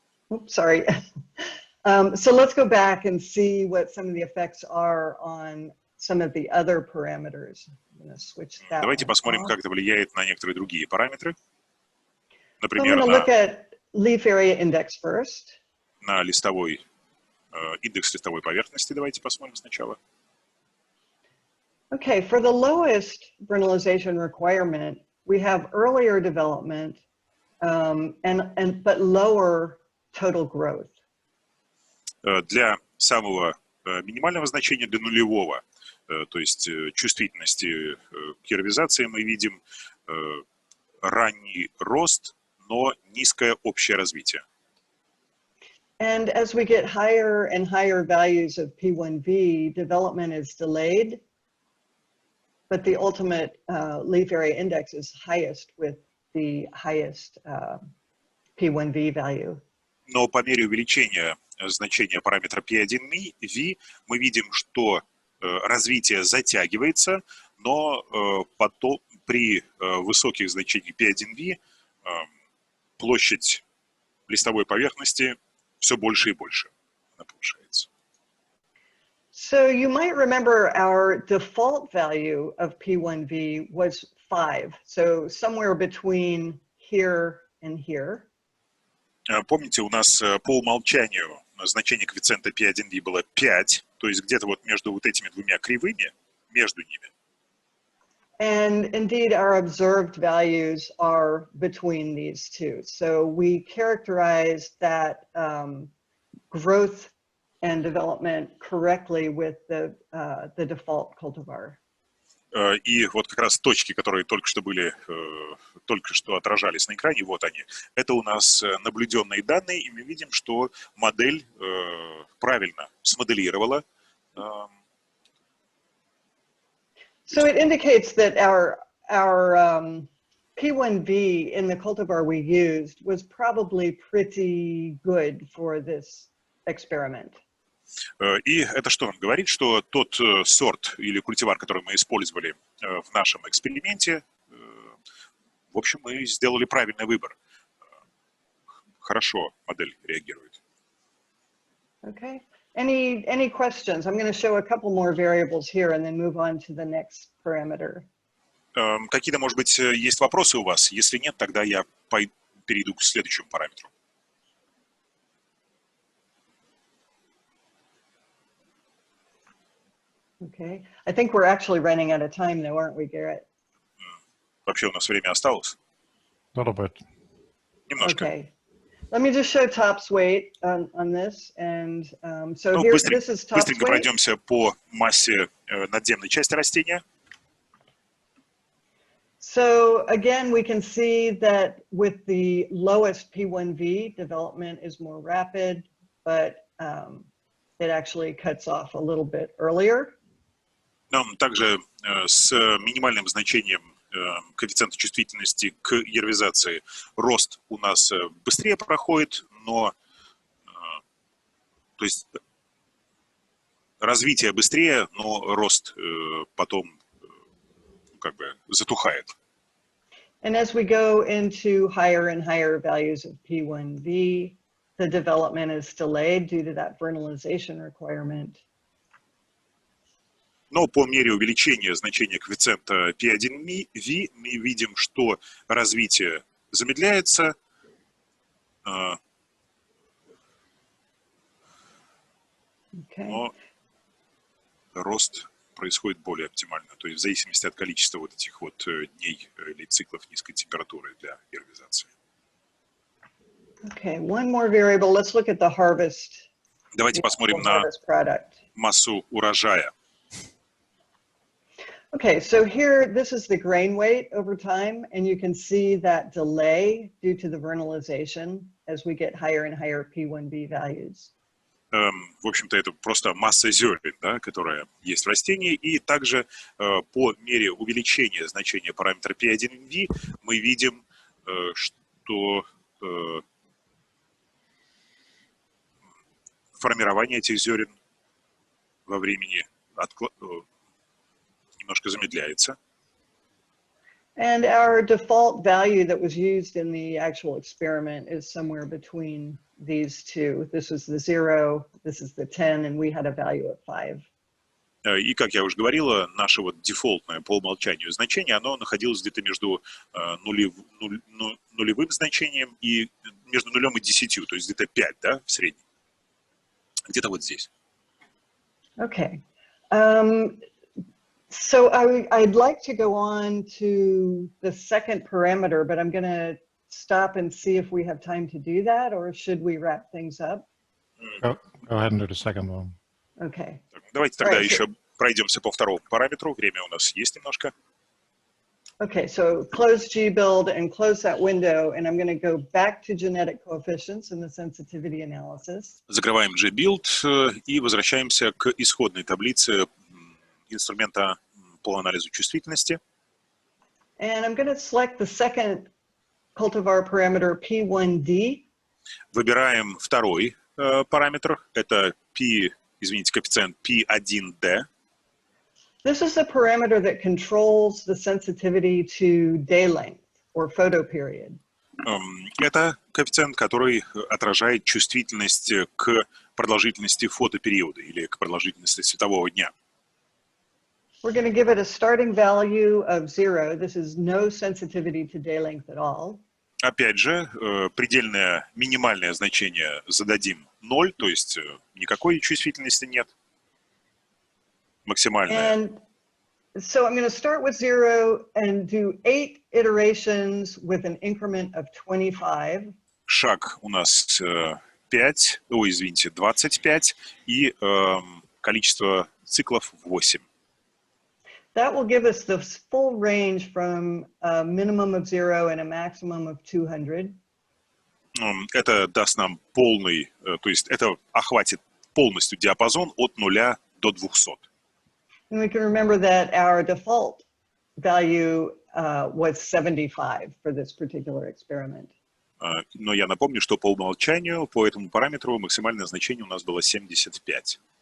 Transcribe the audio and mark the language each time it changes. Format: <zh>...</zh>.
<en>Oops, sorry. So let's go back and see what some of the effects are on some of the other parameters. I'm going to switch that.</en> <ru>Давайте посмотрим, как это влияет на некоторые другие параметры. Например,</ru> <en>I'm going to look at leaf area index first.</en> <ru>На листовой индекс листовой поверхности давайте посмотрим сначала.</ru> <en>Okay, for the lowest vernalization requirement, we have earlier development but lower total growth.</en> <ru>Для самого минимального значения, для нулевого, то есть чувствительности к аэробизации, мы видим ранний рост, но низкое общее развитие.</ru> <en>And as we get higher and higher values of P1V, development is delayed, but the ultimate leaf area index is highest with the highest P1V value.</en> <ru>Но по мере увеличения значения параметра P1V мы видим, что развитие затягивается, но потом при высоких значениях P1V площадь листовой поверхности все больше и больше она повышается.</ru> <en>So you might remember our default value of P1V was 5, so somewhere between here and here.</en> <ru>Помните, у нас по умолчанию значение коэффициента P1V было 5, то есть где-то вот между вот этими двумя кривыми, между ними.</ru> <en>And indeed, our observed values are between these two. So we characterize that growth and development correctly with the default cultivar.</en> <ru>И вот как раз точки, которые только что отражались на экране, вот они. Это у нас наблюденные данные, и мы видим, что модель правильно смоделировала.</ru> <en>So it indicates that our P1V in the cultivar we used was probably pretty good for this experiment.</en> <ru>И это что нам говорит? Что тот сорт или культивар, который мы использовали в нашем эксперименте, в общем, мы сделали правильный выбор. Хорошо модель реагирует.</ru> <en>Okay. Any questions? I'm going to show a couple more variables here and then move on to the next parameter.</en> <ru>Какие-то, может быть, есть вопросы у вас? Если нет, тогда я перейду к следующему параметру.</ru> <en>Okay. I think we're actually running out of time though, aren't we, Garrett?</en> <ru>Вообще у нас время осталось?</ru> <en>Little bit.</en> <ru>Немножко.</ru> <en>Okay. Let me just show tops weight on this. And so</en> <ru>Ну,</ru> <en>here, this is tops</en> <ru>быстренько</ru> <en>weight.</en> <ru>пройдемся по массе надземной части растения.</ru> <en>So again, we can see that with the lowest P1V, development is more rapid, but it actually cuts off a little bit earlier.</en> <ru>Также с минимальным значением коэффициента чувствительности к ервизации рост у нас быстрее проходит, но то есть развитие быстрее, но рост потом как бы затухает.</ru> <en>And as we go into higher and higher values of P1V, the development is delayed due to that vernalization requirement.</en> <ru>Но по мере увеличения значения коэффициента P1V мы видим, что развитие замедляется, но рост происходит более оптимально, то есть в зависимости от количества вот этих вот дней или циклов низкой температуры для гербизации.</ru> <en>Okay, one more variable. Let's look at the harvest,</en> <ru>Давайте</ru> <en>the</en> <ru>посмотрим</ru> <en>actual</en> <ru>на</ru> <en>harvest product.</en> <ru>массу урожая.</ru> <en>Okay, so here, this is the grain weight over time, and you can see that delay due to the vernalization as we get higher and higher P1B values.</en> <ru>В общем-то, это просто масса зерен, да, которая есть в растении. И также по мере увеличения значения параметра P1V мы видим, что формирование этих зерен во времени немножко замедляется.</ru> <en>And our default value that was used in the actual experiment is somewhere between these two. This is the 0, this is the 10, and we had a value of 5.</en> <ru>И, как я уже говорила, наше вот дефолтное по умолчанию значение, оно находилось где-то между нулевым значением и между 0 и 10, то есть где-то 5, да, в среднем. Где-то вот здесь.</ru> <en>Okay. So I'd like to go on to the second parameter, but I'm going to stop and see if we have time to do that, or should we wrap things up? Go ahead and do the second one. Okay.</en> <ru>Давайте тогда</ru> <en>Right,</en> <ru>еще пройдемся по второму параметру. Время у нас есть немножко.</ru> <en>Okay, so close gbuild and close that window, and I'm going to go back to genetic coefficients in the sensitivity analysis.</en> <ru>Закрываем gbuild и возвращаемся к исходной таблице инструмента по анализу чувствительности.</ru> <en>And I'm going to select the second cultivar parameter P1D.</en> <ru>Выбираем второй параметр. Это коэффициент P1D.</ru> <en>This is the parameter that controls the sensitivity to day length or photo period.</en> <ru>Это коэффициент, который отражает чувствительность к продолжительности фотопериода или к продолжительности светового дня.</ru> <en>We're going to give it a starting value of 0. This is no sensitivity to day length at all.</en> <ru>Опять же, предельное минимальное значение зададим 0, то есть никакой чувствительности нет. Максимальное.</ru> <en>And so I'm going to start with 0 and do 8 iterations with an increment of 25.</en> <ru>Шаг у нас 25 и количество циклов 8.</ru> <en>That will give us the full range from a minimum of 0 and a maximum of 200.</en> <ru>Это даст нам полный, то есть это охватит полностью диапазон от 0 до 200.</ru> <en>And we can remember that our default value was 75 for this particular experiment.</en> <ru>Но я напомню, что по умолчанию по этому параметру максимальное значение у нас было 75.</ru>